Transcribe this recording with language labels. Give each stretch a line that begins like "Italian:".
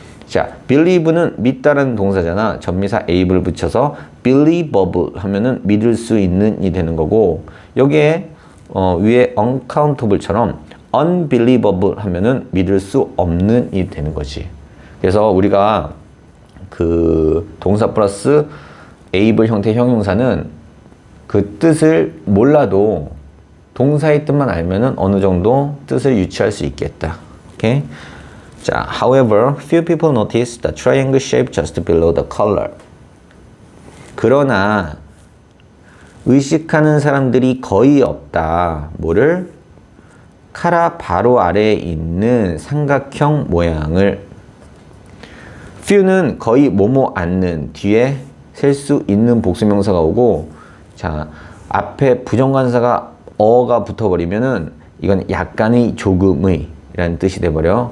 Korean: 자, believe는 믿다라는 동사잖아. 전미사 able을 붙여서 believable 하면은 믿을 수 있는이 되는 거고, 여기에 위에 uncountable처럼 unbelievable 하면은 믿을 수 없는이 되는 거지. 그래서 우리가 그 동사 플러스 able 형태 형용사는 그 뜻을 몰라도 동사의 뜻만 알면은 어느 정도 뜻을 유추할 수 있겠다. 오케이?
English: 자, however, few people notice the triangle shape just below the collar.
Korean: 그러나 의식하는 사람들이 거의 없다. 뭐를? 카라 바로 아래에 있는 삼각형 모양을. few는 거의 뭐뭐 않는, 뒤에 셀 수 있는 복수명사가 오고, 자, 앞에 부정관사가 어가 붙어버리면은 이건 약간의, 조금의 라는 뜻이 돼버려.